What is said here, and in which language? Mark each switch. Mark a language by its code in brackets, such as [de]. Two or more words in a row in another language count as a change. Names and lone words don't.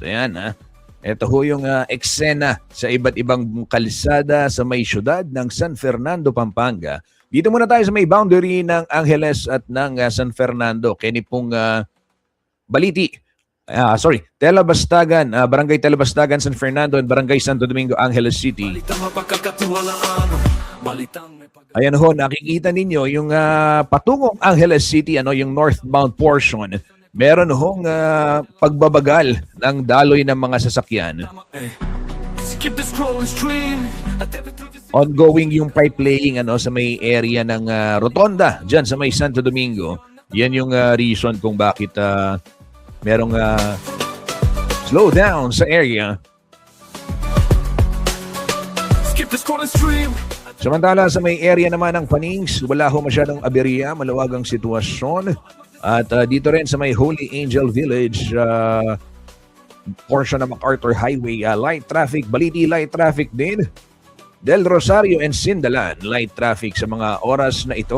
[tl] Ayan, ito ho yung eksena sa iba't ibang kalsada sa may syudad ng San Fernando, Pampanga. Dito muna tayo sa may boundary ng Angeles at ng San Fernando. Kini pong Telabastagan, Barangay Telabastagan, San Fernando and Barangay Santo Domingo, Angeles City. Balitang mapagkakatiwalaan, balitang may Ayan ho, nakikita ninyo yung patungong Angeles City, yung [en] northbound portion. [tl] Meron hong pagbabagal ng daloy ng mga sasakyan. [en] skip the scroll and stream at every 36 [tl] Ongoing yung [en] pipe laying [tl] sa may area ng Rotonda, dyan sa may Santo Domingo. Yan yung reason kung bakit merong [en] slow down [tl] sa area. [en] Skip the scroll and stream. [tl] Samantala sa may area naman ng Panings, wala ho masyadong aberya, maluwag ang sitwasyon. At dito rin sa may Holy Angel Village, portion ng MacArthur Highway, [en] light traffic, [tl] Baliti [en] light traffic [tl] din. Del Rosario and Sindalan, [en] light traffic [tl] sa mga oras na ito.